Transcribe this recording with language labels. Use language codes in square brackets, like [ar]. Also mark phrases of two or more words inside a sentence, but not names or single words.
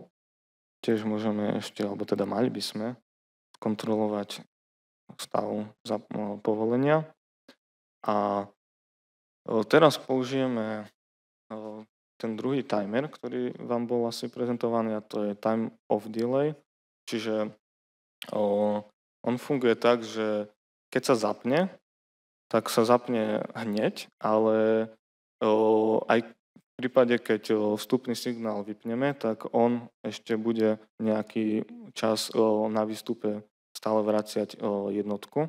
[sk] Tiež môžeme ešte, alebo teda mali by sme kontrolovať stav povolenia. A teraz použijeme ten druhý timer, ktorý vám bol asi prezentovaný, a to je [en] time of delay. [sk] Čiže on funguje tak, že keď sa zapne, tak sa zapne hneď, ale aj v prípade, keď vstupný signál vypneme, tak on ešte bude nejaký čas na výstupe stále vraciať jednotku.